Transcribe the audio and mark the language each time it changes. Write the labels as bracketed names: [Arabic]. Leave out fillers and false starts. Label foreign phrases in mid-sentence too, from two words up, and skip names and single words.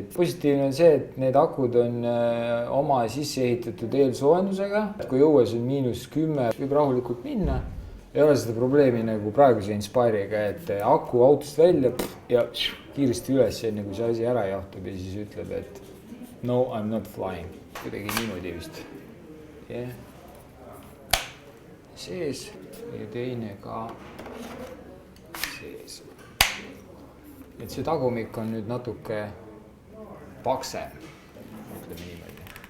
[Estonian] Positiivne on see, et need akud on oma sisse ehitatud eelsoojendusega. Kui õues on -10, võib rahulikult minna. Ei ole seda probleemi nagu praeguse Inspire'iga, et aku autost välja ja kiiresti üles, enne kui see asi ära jahtub ja siis ütleb, et no, [English] I'm not flying. [Estonian] Kuidagi niimoodi vist. Yeah. Sees ja teine ka sees. Et see tagumik on nüüd natuke paksem, ütleme niimoodi.